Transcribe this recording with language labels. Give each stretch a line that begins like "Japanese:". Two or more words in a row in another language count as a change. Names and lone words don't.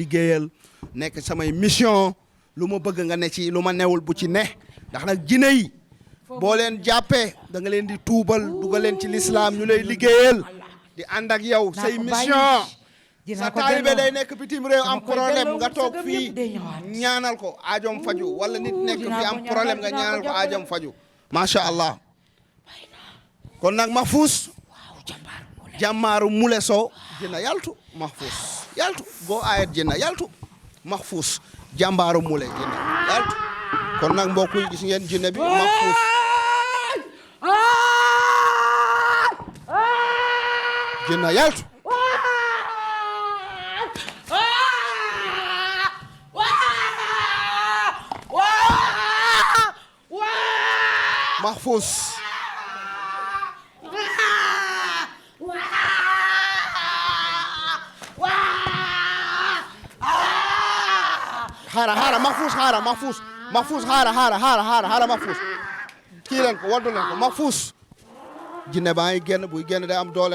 Wolof: liggéeyal nekk samay mission lu ma bëgg nga ne ci lu ma newul bu ci ne ndax nag jinne yi boo leen jàppee da nga leen di tuubal dugal leen ci lislaam ñu lay liggéeyal di ànd ak yow say mission sa taalibe day nekk bitim réew am problème nga toog fii ñaanal ko aajom faju wala nit nekk fii am problème nga ñaanal ko aajom faju
Arabic: ما شاء الله
Wolof: kon nag Mahfous jàmmaaru Moulé Sow jinna yaltu Mahfous yaltu go ayet jinna yaltu Mahfous jàmbaaru Moulé jinna yaltu kon nag mbokk yi gis ngeen jinne bi Mahfous jinna yaltu Mahfous xaara Mahfous xaara Mahfous kii leen ko waddu leen ko Mahfous jinne baa ngi génn buy génn day am doole